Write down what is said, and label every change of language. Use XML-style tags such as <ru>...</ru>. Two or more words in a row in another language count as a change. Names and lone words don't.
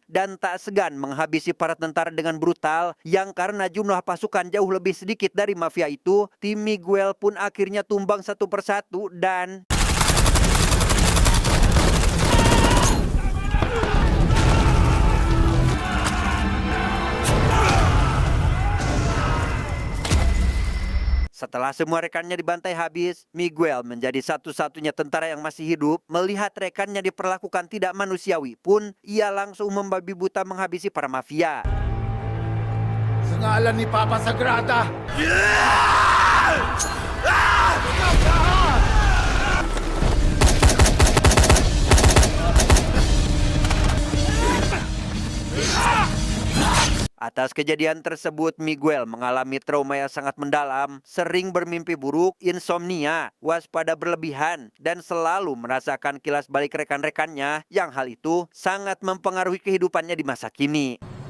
<id>dan tak segan menghabisi para tentara dengan brutal, yang karena jumlah pasukan jauh lebih sedikit dari mafia itu, tim Miguel pun akhirnya tumbang satu persatu dan setelah semua rekannya dibantai habis, Miguel menjadi satu-satunya tentara yang masih hidup. Melihat rekannya diperlakukan tidak manusiawi pun, ia langsung membabi buta menghabisi para mafia.</id> <tl>Sa ngalan ni Papa Sagrada!</tl> <id>Atas kejadian tersebut, Miguel mengalami trauma yang sangat mendalam, sering bermimpi buruk, insomnia, waspada berlebihan, dan selalu merasakan kilas balik rekan-rekannya, yang hal itu sangat mempengaruhi kehidupannya di masa kini.</id>